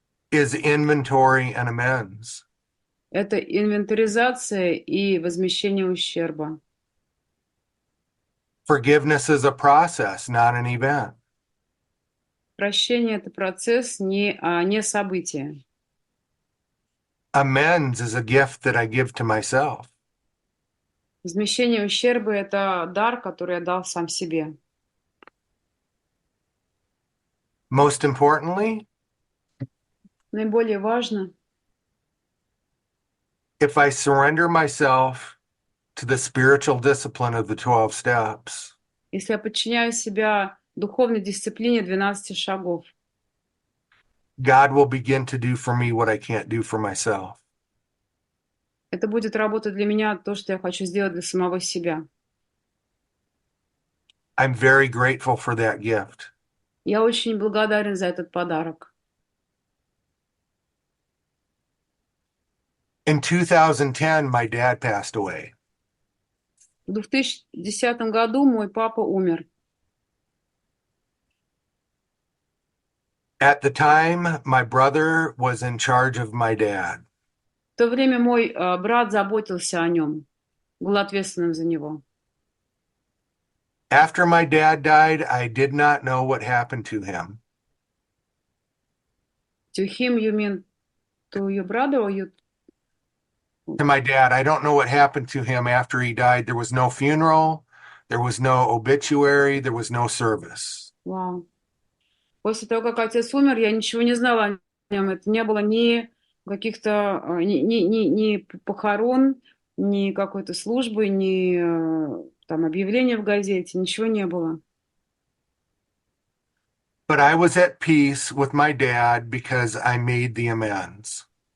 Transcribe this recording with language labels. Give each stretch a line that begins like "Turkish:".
English: is inventory and amends.
Russian: — это инвентаризация и возмещение ущерба.
English: Forgiveness is a process, not an event.
Russian: Прощение — это процесс, не событие.
English: Amends is a gift that I give to myself.
Russian: Возмещение ущерба — это дар, который я дал сам себе.
English: Most importantly,
Russian: Наиболее важно,
English: if I surrender myself to the spiritual discipline of the 12 steps,
Russian: если я подчиняю себя духовной дисциплине 12 шагов,
English: God will begin to do for me what I can't do for myself.
Russian: это будет работать для меня то, что я хочу сделать для самого себя.
English: I'm very grateful for that gift.
Russian: Я очень благодарен за этот подарок.
English: In 2010, my dad passed away.
Russian: В 2010 году мой папа умер.
English: At the time, my brother was in charge of my dad.
Russian: В то время мой брат заботился о нем, был ответственным за него.
English: After my dad died, I did not know what happened to him. To him, you mean to your brother or you? To my dad, I don't know what happened to him after he died. There was no funeral, there was no obituary, there was no service. Вау.
Russian: После того, как отец умер, я ничего не знала о нем. Это не было ни каких-то ни похорон, ни какой-то службы, ни там объявления в газете, ничего не было.
English: But I was at peace with my dad because I made the amends.